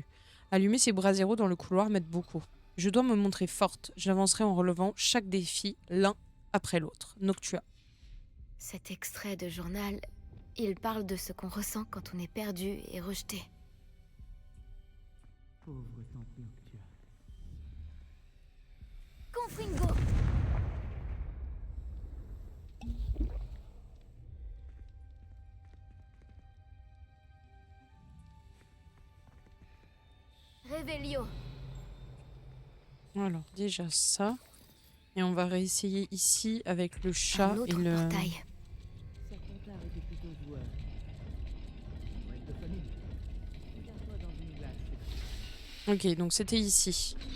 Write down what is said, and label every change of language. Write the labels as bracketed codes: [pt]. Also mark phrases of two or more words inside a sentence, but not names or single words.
[fr] Allumer ces braseros dans le couloir m'aide beaucoup. Je dois me montrer forte. J'avancerai en relevant chaque défi l'un après l'autre. Noctua. Cet extrait de journal, il parle de ce qu'on ressent quand on est perdu et rejeté. Pauvre tante Noctua. Confringo. Revelio. Alors déjà ça. Et on va réessayer ici avec le chat Un et autre le... portail. Serpentard était plutôt joueur. On va être de famille. Regarde-toi dans une glace. Ok, donc c'était ici.